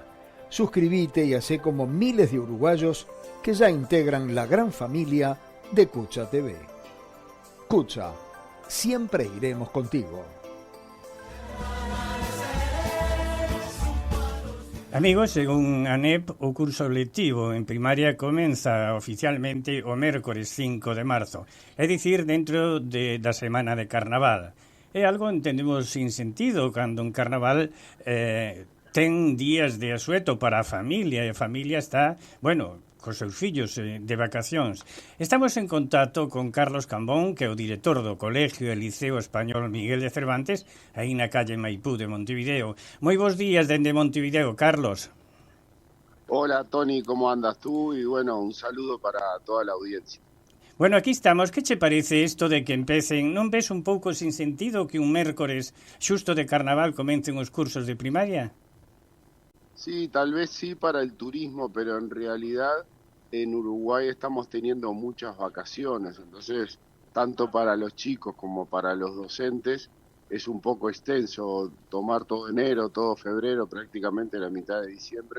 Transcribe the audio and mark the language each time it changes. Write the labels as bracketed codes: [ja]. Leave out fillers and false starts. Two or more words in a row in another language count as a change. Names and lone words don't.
[es] Suscríbete y hacé como miles de uruguayos que ya integran la gran familia de Cucha TV. Cucha, siempre iremos contigo. Amigos, según ANEP, [gl] o curso lectivo en primaria comeza oficialmente o mércores 5 de marzo, é dicir, dentro da semana de Carnaval. É algo, entendemos, [es] sin sentido, [gl] cando un Carnaval ten días de asueto para a familia, e a familia está, bueno, cos seus fillos de vacacións. Estamos en contacto con Carlos Cambón, que é o director do Colegio e Liceo Español Miguel de Cervantes, aí na calle Maipú de Montevideo. Moi bons días dende Montevideo, Carlos. [es] Hola, Tony, ¿cómo andas tú? Y bueno, un saludo para toda la audiencia. [gl] Bueno, aquí estamos. Que che parece isto de que empecen? Non ves un pouco [es] sin sentido [gl] que un mércores xusto de Carnaval comecen os cursos de primaria? [es] Sí, tal vez sí para el turismo, pero en realidad en Uruguay estamos teniendo muchas vacaciones, entonces tanto para los chicos como para los docentes es un poco extenso tomar todo enero, todo febrero, prácticamente la mitad de diciembre.